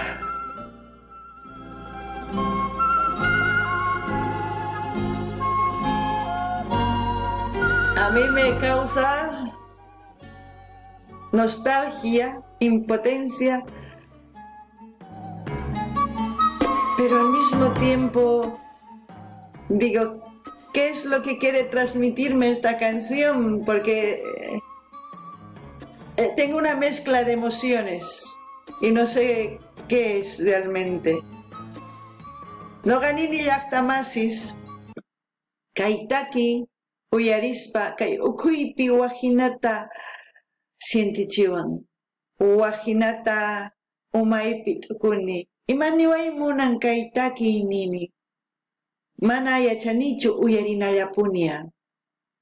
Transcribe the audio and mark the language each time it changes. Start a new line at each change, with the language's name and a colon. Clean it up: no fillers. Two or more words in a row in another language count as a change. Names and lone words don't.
Spanish: A mí me causa nostalgia, impotencia, pero al mismo tiempo digo, ¿qué es lo que quiere transmitirme esta canción? Porque tengo una mezcla de emociones y no sé qué es realmente.
Quechua: Noqanini llaqtamasis kaytaki uyarispa kay ukuypi wajinata sientichiwan wajinata umaypi t'ukuni imaniway munan kaytaki nini mana yachanichu uyarinallapuña